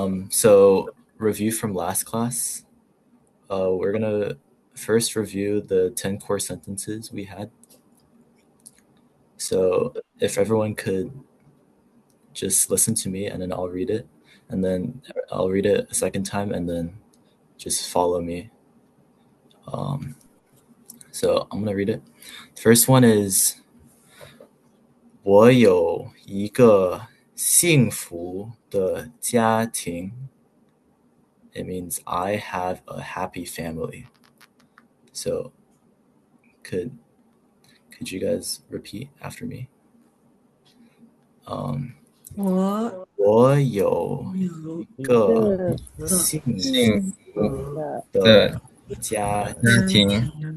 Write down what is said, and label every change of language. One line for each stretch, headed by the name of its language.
English: So review from last class. We're gonna first review the 10 core sentences we had. So if everyone could just listen to me, and then I'll read it, and then I'll read it a second time, and then just follow me. So I'm gonna read it. The first one is
Chinese: 我有一个幸福的家庭.
English: It means I have a happy family. So could you guys repeat after me?
Chinese: 我有一个幸福的家庭。